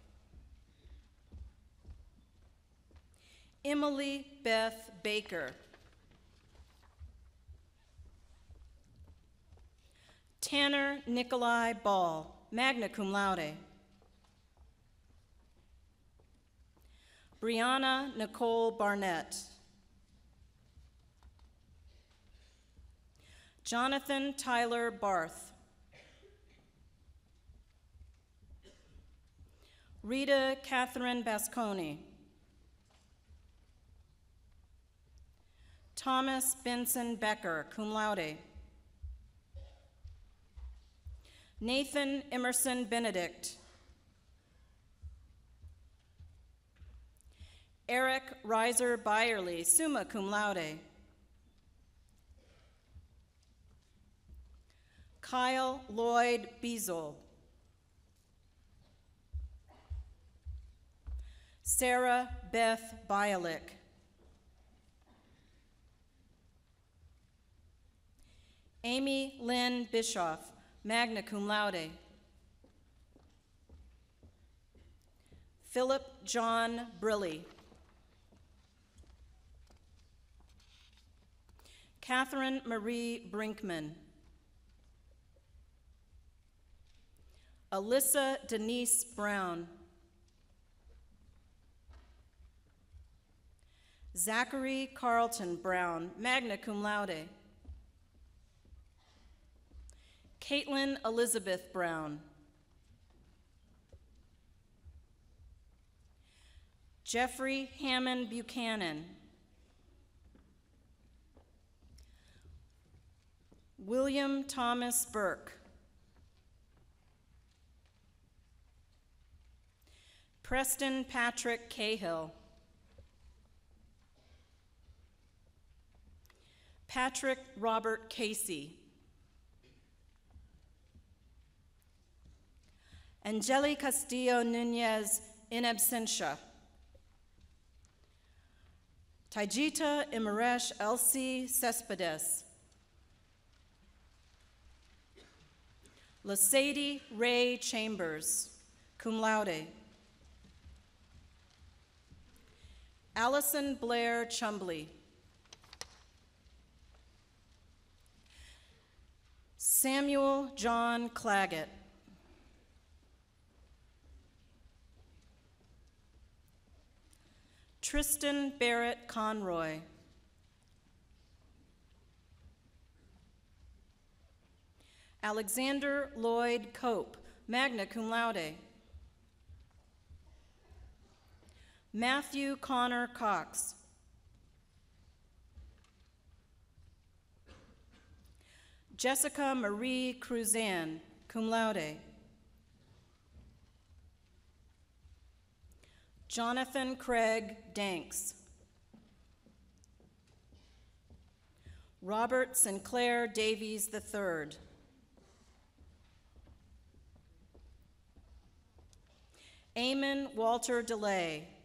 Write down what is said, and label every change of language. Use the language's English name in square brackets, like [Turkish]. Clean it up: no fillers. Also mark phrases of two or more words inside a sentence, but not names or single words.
[English] Emily Beth Baker. Tanner Nikolai Ball, [Latin] magna cum laude. [English] Brianna Nicole Barnett. Jonathan Tyler Barth. Rita Catherine Basconi. Thomas Benson Becker, [Latin] cum laude. [English] Nathan Emerson Benedict. Eric Reiser Byerly, [Latin] summa cum laude. [English] Kyle Lloyd Beazle. Sarah Beth Bialik. Amy Lynn Bischoff, [Latin] magna cum laude. [English] Philip John Briley. Catherine Marie Brinkman. Alyssa Denise Brown. Zachary Carlton Brown, [Latin] magna cum laude. [English] Caitlin Elizabeth Brown. Jeffrey Hammond Buchanan. William Thomas Burke. Preston Patrick Cahill. Patrick Robert Casey. Angeli Castillo Nunez [Latin] in absentia. [English] Taijita Imaresh Elsie Cespedes. Lasadie Ray Chambers, [Latin] cum laude. [English] Allison Blair Chumbley. Samuel John Claggett. Tristan Barrett Conroy. Alexander Lloyd Cope, [Latin] magna cum laude. [English] Matthew Connor Cox. Jessica Marie Cruzan, [Latin] cum laude. [English] Jonathan Craig Danks. Robert Sinclair Davies III. Eamon Walter DeLay.